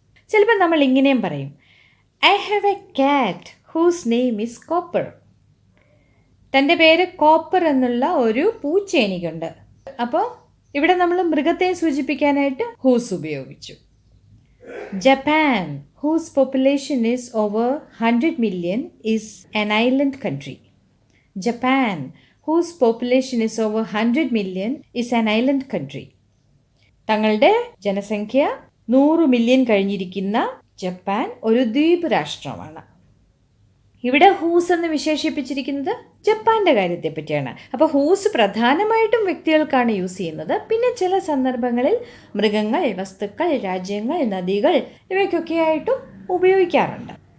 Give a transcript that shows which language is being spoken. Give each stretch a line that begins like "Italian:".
Malayalam: ചിലപ്പോൾ നമ്മൾ ഇങ്ങനെയും പറയും,
English: I have a cat whose name is Copper.
Malayalam: തൻ്റെ പേര് കോപ്പർ എന്നുള്ള ഒരു പൂച്ച എനിക്കുണ്ട്. അപ്പോൾ ഇവിടെ നമ്മൾ മൃഗത്തെ സൂചിപ്പിക്കാനായിട്ട് ഹൂസ് ഉപയോഗിച്ചു.
English: Japan whose population is over 100 million is an island country. Japan, whose population is over 100 million, is an island country.
Malayalam: തങ്ങളുടെ ജനസംഖ്യ 100 മില്യൺ കഴിഞ്ഞിരിക്കുന്ന ജപ്പാൻ ഒരു ദ്വീപ് രാഷ്ട്രമാണ്. ഇവിടെ ഹൂസ് എന്ന് വിശേഷിപ്പിച്ചിരിക്കുന്നത് ജപ്പാൻ്റെ കാര്യത്തെ പറ്റിയാണ്. അപ്പോൾ ഹൂസ് പ്രധാനമായിട്ടും വ്യക്തികൾക്കാണ് യൂസ് ചെയ്യുന്നത്. പിന്നെ ചില സന്ദർഭങ്ങളിൽ മൃഗങ്ങൾ, വസ്തുക്കൾ, രാജ്യങ്ങൾ, നദികൾ ഇവയ്ക്കൊക്കെയായിട്ടും ഉപയോഗിക്കാറുണ്ട്.